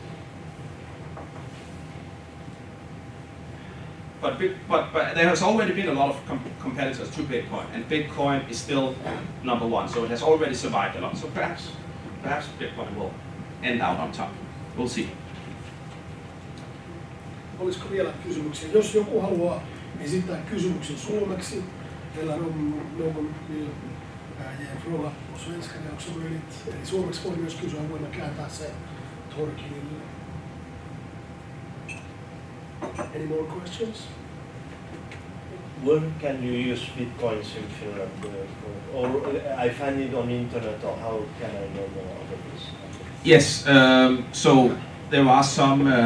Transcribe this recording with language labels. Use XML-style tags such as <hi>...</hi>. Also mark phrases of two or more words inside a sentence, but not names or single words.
<en>But there has already been a lot of competitors to Bitcoin, and Bitcoin is still number one. So it has already survived a lot. So perhaps Bitcoin will end out on top. We'll see.</en> <fi>Olisiko vielä kysymyksiä? Jos joku haluaa esittää kysymyksen suomeksi, meillä on</fi> <sv>någon vill ge en fråga på svenska, det är också möjligt.</sv> <fi>Eli suomeksi voi myös kysyä, voimme kääntää se Thorkilille.</fi> <en>Any more questions? Where can you use Bitcoins in Finland? Or I find it on the internet, or how can I know more about this? Yes. So there are some.</en>